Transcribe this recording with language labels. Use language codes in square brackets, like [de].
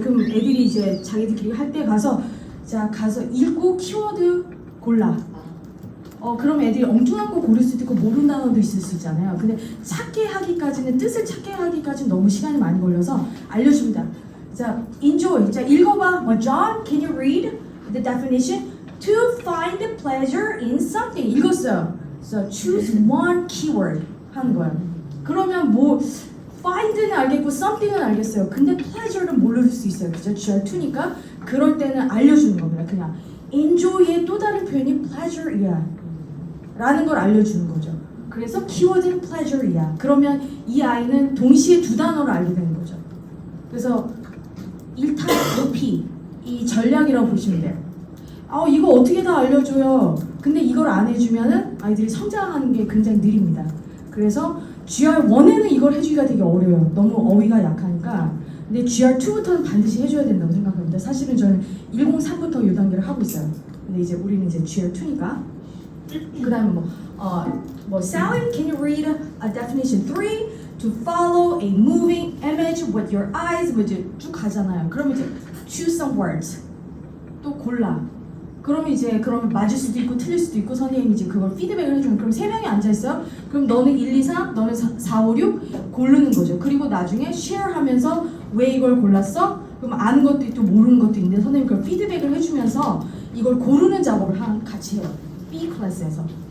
[ko] 그럼 애들이 이제 자기들끼리 할 때 가서 읽고 키워드 골라. 그럼 애들이 엉뚱한 거 고를 수도 있고 모르는 단어도 있을 수 있잖아요. 근데 뜻을 찾게 하기까지는 너무 시간이 많이 걸려서 알려줍니다. 자, enjoy. 자, 읽어봐. [en] John, can you read the definition? To find pleasure in something. [ko] 읽었어요. [en] So choose one keyword [ko] 하는 거예요. 그러면 find는 알겠고 something은 알겠어요. 근데 pleasure는 모를 수 있어요. 그죠? GR2니까 그럴 때는 알려주는 겁니다. 그냥 enjoy의 또 다른 표현이 pleasure이야. 라는 걸 알려주는 거죠. 그래서 키워드는 pleasure이야. 그러면 이 아이는 동시에 두 단어를 알게 되는 거죠. 그래서 1타 5P 이 전략이라고 보시면 돼요. 이거 어떻게 다 알려줘요. 근데 이걸 안 해주면은 아이들이 성장하는 게 굉장히 느립니다. 그래서 GR1에는 이걸 해주기가 되게 어려워요. 너무 어휘가 약하니까. 근데 GR2부터는 반드시 해줘야 된다고 생각합니다. 사실은 저는 103부터 이 단계를 하고 있어요. 근데 이제 우리는 이제 GR2니까. 그 다음에 [en] Sally, can you read a definition 3? To follow a moving image with your eyes. [ko] 이제 쭉 가잖아요. 그러면 이제 [en] choose some words. [ko] 또 골라. 그러면 맞을 수도 있고 틀릴 수도 있고 선생님이 이제 그걸 피드백을 해주면 그럼 3명이 앉아있어요. 그럼 너는 1, 2, 3, 너는 4, 5, 6 고르는 거죠. 그리고 나중에 share 하면서 왜 이걸 골랐어? 그럼 아는 것도 있고 모르는 것도 있는데 선생님이 그걸 피드백을 해주면서 이걸 고르는 작업을 같이 해요. B 클래스에서.